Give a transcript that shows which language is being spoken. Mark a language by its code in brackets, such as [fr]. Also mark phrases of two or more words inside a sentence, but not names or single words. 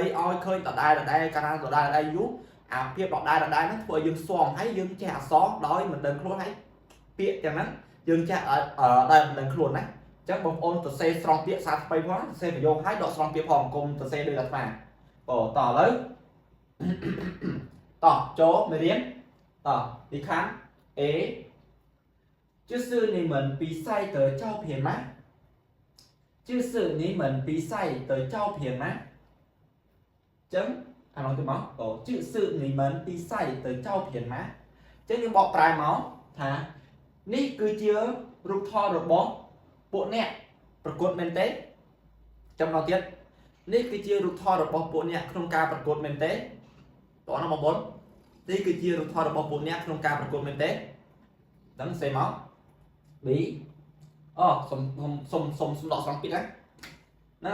[km] ឲ្យឃើញដដែលកាលណាដដែលយូរអាភាពដដែលហ្នឹងធ្វើឲ្យយើងស្វងហើយយើងចេះអក្សរដោយមិនដឹងខ្លួន ហើយពាក្យទាំងហ្នឹងយើងចេះដោយមិនដឹងខ្លួនណាអញ្ចឹងបងប្អូនសរសេរស្រង់ពាក្យសារ ថ្មីផងសរសេរប្រយោគហើយដកស្រង់ពាក្យផងកុំសរសេរដូចអាត្មាបងតោះឥឡូវតោះចូលមេរៀនតោះទីខាង A [zh] 就是你们比赛的照片吗就是你们比赛的照片吗 [km] ចឹងអានោះទៅមក [zh] 就是你们比赛的照片吗 [km] ចឹងយើងបកប្រែមកថានេះគឺជារូបថតរបស់ពួកអ្នក ប្រកួតមែនទេចាំដល់ទៀតនេះគឺជារូបថតរបស់ពួកអ្នកក្នុងការប្រកួតមែនទេតោះណាបងប្អូននេះគឺជារូបថតរបស់ពួកអ្នកក្នុងការប្រកួតមែនទេដឹងសេមក B អូសុំដកស្រង់ពាក្យណា